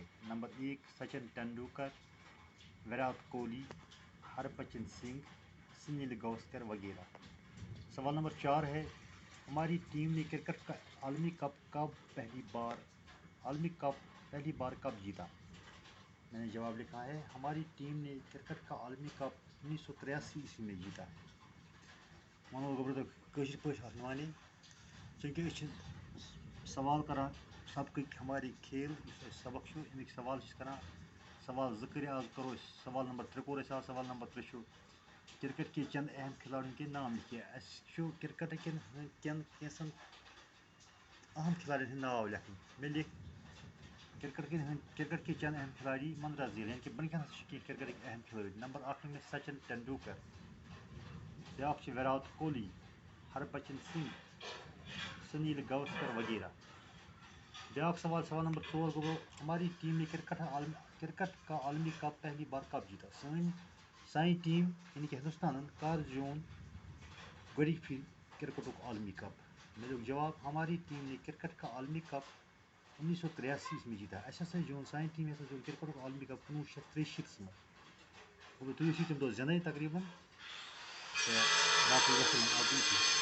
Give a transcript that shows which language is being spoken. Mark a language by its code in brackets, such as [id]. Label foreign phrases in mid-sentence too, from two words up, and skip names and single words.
[ur] نمبر 1 سچن ٹنڈولکر، وراٹ کوہلی، ہربھجن سنگھ، سنیل گواسکر وغیرہ۔ سوال نمبر 4 ہے ہماری ٹیم نے کرکٹ کا عالمی کپ پہلی بار کب جیتا؟ میں نے جواب لکھا ہے ہماری ٹیم نے کرکٹ کا عالمی کپ 1983 عیسوی میں جیتا ہے۔ [ks] ونو گوبر کشر پانے چونکہ سوال کران سبق ہماری کھیل سبق امیک سوال کران سوال زر آج کرو سوال نمبر 3 کور آج سوال نمبر 3 [ur] کرکٹ کے چند اہم کھلاڑیوں کے نام لکھیے۔ [ks] کرکٹ کن کینسن اہم کھلاڑین ہند ناو لکھن۔ [ur] میں لکھ کرکٹ کے چند اہم کھلاڑی مندرجہ ذیل یعنی کہ [ks] بنکن کرکٹ اہم کھلاڑی۔ [ur] نمبر 1 میں سچن ٹنڈولکر، بیاکھ وراٹ کوہلی، ہربھجن سنگھ، سنیل گواسکر وغیرہ۔ [ks] بیاکھ سوال نمبر 4 گو [ur] ہماری ٹیم نے کرکٹ کا عالمی کپ پہلی بار کب جیتا؟ [ks] سانی ٹیم یعنی کہ ہندوستان کر زیون گۄڈنِچ پھر کرکٹُک عالمی کپ؟ [ur] میرے جواب ہماری ٹیم نے کرکٹ کا عالمی کپ 1983 میں جیتا۔ [ks] اَسہِ زیوٗن سانہِ ٹیٖمہِ زیوٗن کرکٹُک عالمی کپ 1963 منٛز۔ تُہۍ ٲسِو تَمہِ دۄہ زینٕے تقریٖباً تہٕ باقٕے وسلام۔